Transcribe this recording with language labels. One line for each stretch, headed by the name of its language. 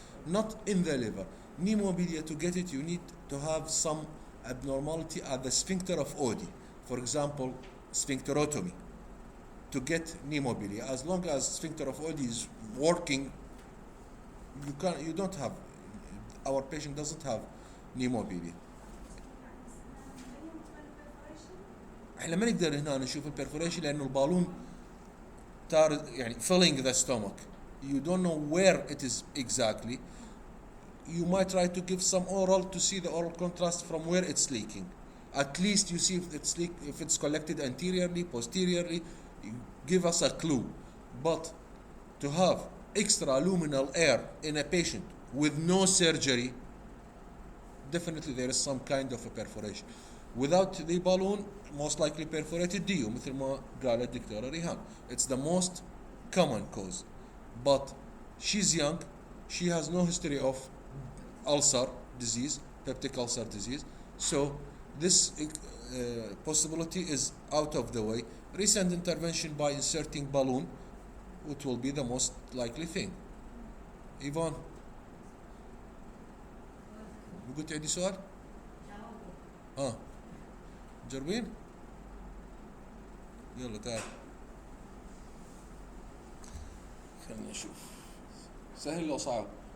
English: Not in the liver. New mobilia, to get it, you need to have some abnormality at the sphincter of Oddi. For example, sphincterotomy. To get pneumobilia, as long as sphincter of Oddi is working, you don't have, our patient doesn't have pneumobilia.
Arabic: احنا ما نقدر هنا نشوف البرفوريشن لانه البالون يعني
English: filling the stomach. You don't know where it is exactly. You might try to give some oral to see the oral contrast from where it's leaking. At least you see if it's collected anteriorly, posteriorly. You give us a clue. But to have extraluminal air in a patient with no surgery, definitely there is some kind of a perforation. Without the balloon, most likely perforated DU,
Arabic: مثل ما قالت الدكتورة ريهام.
English: It's the most common cause. But she's young, she has no history of ulcer disease, peptic ulcer disease. So this possibility is out of the way. Recent intervention by inserting balloon, it will be the most likely thing.
Arabic: Yvonne, قلت عندي سؤال؟ جربين؟ يلا تعال خلينا نشوف سهل لو صعب.